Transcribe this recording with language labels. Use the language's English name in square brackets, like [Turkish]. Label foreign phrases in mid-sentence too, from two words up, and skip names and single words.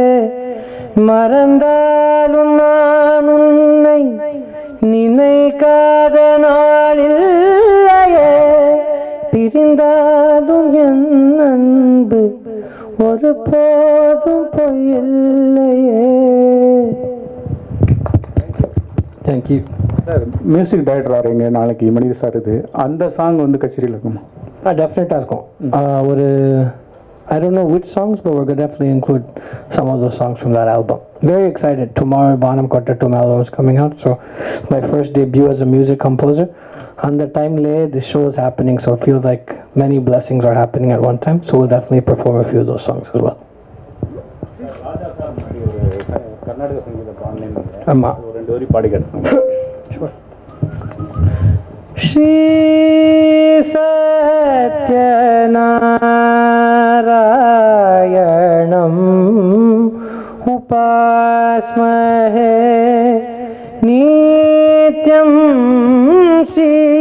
[Tamil] மறந்தாலும் நான் உன்னை நினைக்காத நாளில்லையே, பிரிந்தாலும் என் அன்பு ஒரு போதும் பொய்யில்லையே. [English] thank you சார். music director [Tamil] ஆறீங்க நாளைக்கு மணிக்கு சார், இது அந்த சாங் வந்து கச்சேரியில் இருக்குமா? டெஃபினட்டாக இருக்கும். [English] ஒரு I don't know which songs, but we're going to definitely include some of those songs from that album. Very excited. Tomorrow, Banam Kottattum album is coming out. So, my first debut as a music composer. And the time lay, the show is happening. So, it feels like many blessings are happening at one time. So, we'll definitely perform a few of those songs as well. [Tamil] கர்நாடக சங்கீத பாடலின் ஆமாம், ஒரு 2 வரி பாடி காட்டுங்க. [English] Sure. [Sanskrit] श्री सत्यनारायणम् उपास्महे नित्यम्, श्री